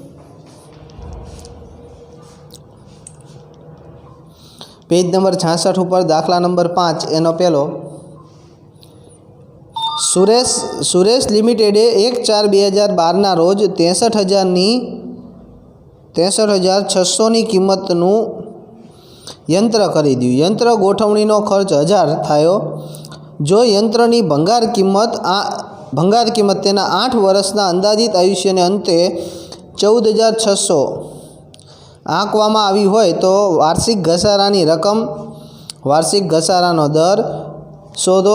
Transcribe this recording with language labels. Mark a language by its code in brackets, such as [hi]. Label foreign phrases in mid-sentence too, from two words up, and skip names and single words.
[gu] પેજ નંબર 66 ઉપર દાખલા નંબર 5 એનો પહેલો. સુરેશ લિમિટેડે 1/4/2012ના રોજ 63,600ની કિંમતનું યંત્ર ખરીદ્યું। યંત્ર ગોઠવણીનો ખર્ચ 1000 થયો। જો યંત્રની ભંગાર કિંમત તેના 8 વર્ષના અંદાજિત આયુષ્યને અંતે 14600 આંકવામાં આવી હોય તો વાર્ષિક ઘસારાની રકમ, વાર્ષિક ઘસારાનો દર શોધો।